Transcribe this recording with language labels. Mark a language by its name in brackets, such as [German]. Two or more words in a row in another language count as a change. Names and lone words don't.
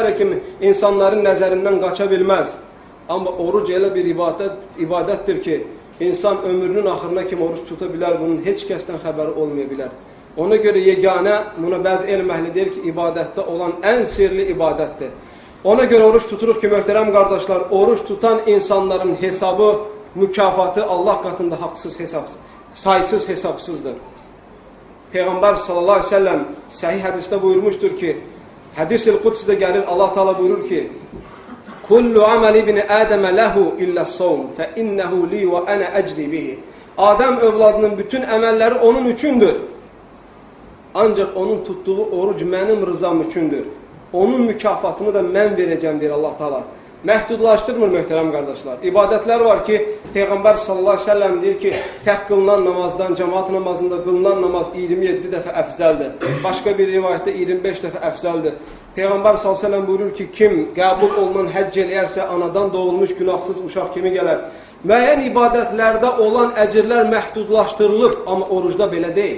[Azerbaijani] kimi insanların nəzərindən qaça bilməz. Amma oruc elə bir ibadətdir ki, insan ömrünün axırına kimi oruç tuta bilər, bunun heç kəsdən xəbəri olmaya bilər. [Turkish] Ona göre yegane, [Azerbaijani] buna bəzi elm əhli deyir ki, ibadətdə olan ən sirli ibadətdir. [Turkish] Ona göre [Azerbaijani] oruç tuturuq ki, möhtərəm qardaşlar, oruç tutan insanların hesabı, mükafatı Allah katında haqsız hesabsız, [Turkish] saysız hesapsızdır. Peygamber [Arabic] صلى الله عليه وسلم [Turkish] sahih hadiste buyurmuştur ki, hadis-i Kuds'de gelir, Allah Teala buyurur ki, [Arabic] كل عمل ابن آدم له إلا الصوم فإنه لي وأنا أجزي به. [Turkish] Adem evladının bütün emelleri onun üçündür. Ancak onun tuttuğu oruc benim rızam üçündür. Onun mükafatını da mən vereceğim diyor Allah Teala. [Azerbaijani] Məhdudlaşdırmır möhtərəm qardaşlar. İbadətlər var ki, Peygamber [Arabic] صلى الله عليه وسلم [Azerbaijani] deyir ki, tək qılınan namazdan, cemaat namazında qılınan namaz 27 dəfə əfzəldir. Başqa bir rivayətdə 25 dəfə əfzəldir. Peygamber [Arabic] صلى الله عليه وسلم [Azerbaijani] buyurur ki, kim qəbul olunan həcc eləyərsə, anadan doğulmuş günahsız uşaq kimi gələr. Müəyyən ibadətlərdə olan əcirlər məhdudlaşdırılıb, amma orucda belə deyil.